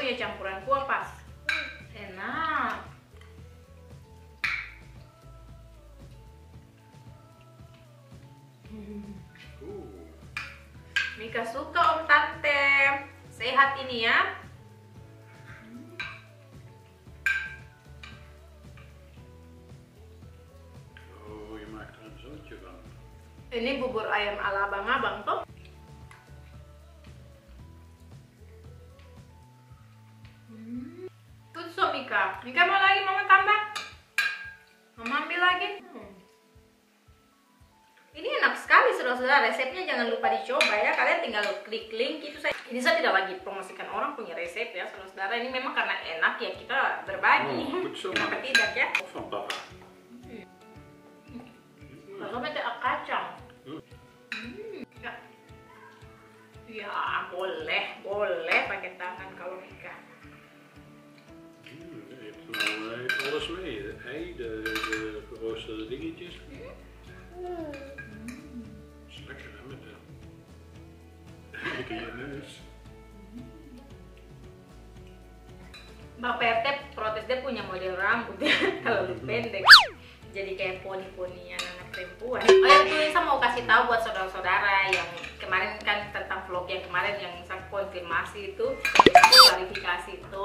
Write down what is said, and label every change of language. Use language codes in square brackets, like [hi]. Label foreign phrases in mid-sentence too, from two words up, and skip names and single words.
[id] campuran kuah pas. Enak. Mika suka Om Tante. Sehat ini ya. [nl] Oh, je maakt er een zootje van. [id] Ini bubur ayam ala abang-abang toh. Tutso Mika. Mika mau lagi, mama tambah? Mama ambil lagi. Ini enak sekali saudara-saudara. Resepnya jangan lupa dicoba ya. Kalian tinggal klik link itu saya. Ini saya tidak lagi promosikan orang punya resep ya saudara-saudara. Ini memang karena enak ya kita berbagi. [nl] Oh, goed zo. [id] Kenapa tidak ya? [nl] Of van papa. [id] Lalu ada kacang. Ya. Ya boleh pakai tangan kalau Mika. [nl] Je hebt alles mee. Het ei, de geroosterde dingetjes. Is lekker hè, met lekker je neus. [id] Mbak PRT protes dia punya model rambut ya kalau pendek. Jadi kayak poni-ponian anak perempuan. Oh ya, itu saya mau kasih tahu buat saudara-saudara yang kemarin kan tentang vlog yang kemarin yang saya konfirmasi itu, klarifikasi itu.